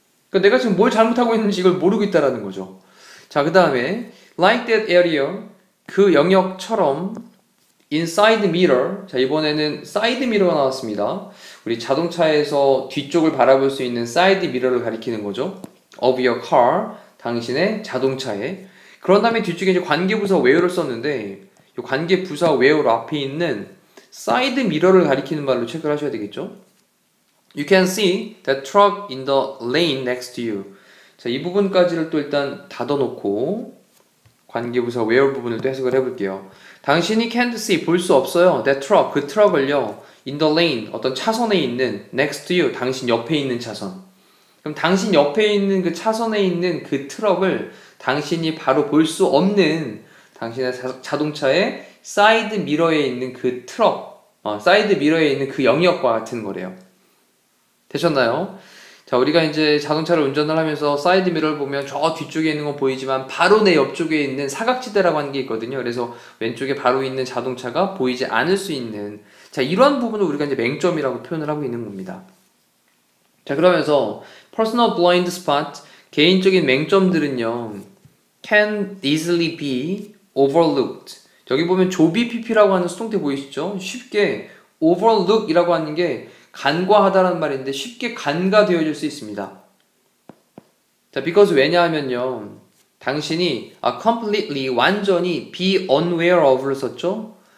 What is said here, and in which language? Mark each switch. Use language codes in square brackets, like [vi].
[ko] 그러니까 내가 지금 뭘 잘못하고 있는지 이걸 모르고 있다라는 거죠. 자, 그 다음에 [en] like that area, [ko] 그 영역처럼 [en] inside mirror, [ko] 자, 이번에는 side mirror가 나왔습니다. 우리 자동차에서 뒤쪽을 바라볼 수 있는 side mirror를 가리키는 거죠. [en] of your car, [ko] 당신의 자동차에. 그런 다음에 뒤쪽에 이제 관계부사 where를 썼는데 이 관계부사 where 앞에 있는 side mirror를 가리키는 말로 체크를 하셔야 되겠죠. [en] You can see that truck in the lane next to you. [ko] 자, 이 부분까지를 또 일단 닫아놓고 관계부사 where 부분을 또 해석을 해볼게요. 당신이 [en] can't see, [ko] 볼 수 없어요. [en] that truck, [ko] 그 트럭을요. [en] in the lane, [ko] 어떤 차선에 있는 [en] next to you, [ko] 당신 옆에 있는 차선. 그럼 당신 옆에 있는 그 차선에 있는 그 트럭을 당신이 바로 볼 수 없는 당신의 자동차의 사이드 미러에 있는 그 트럭, 사이드 미러에 있는 그 영역과 같은 거래요. 되셨나요? 자, 우리가 이제 자동차를 운전을 하면서 사이드 미러를 보면 저 뒤쪽에 있는 건 보이지만 바로 내 옆쪽에 있는 사각지대라고 하는 게 있거든요. 그래서 왼쪽에 바로 있는 자동차가 보이지 않을 수 있는, 자, 이런 부분을 우리가 이제 맹점이라고 표현을 하고 있는 겁니다. 자, 그러면서 [en] personal blind spot, [ko] 개인적인 맹점들은요, [en] can easily be overlooked. [ko] 여기 보면 조비 PP라고 하는 수동태 보이시죠? 쉽게 overlook이라고 하는 게 간과하다라는 말인데 쉽게 간과되어질 수 있습니다. 자, because 왜냐하면요, 당신이 completely, 완전히 [en] be unaware of [ko] 를 썼죠?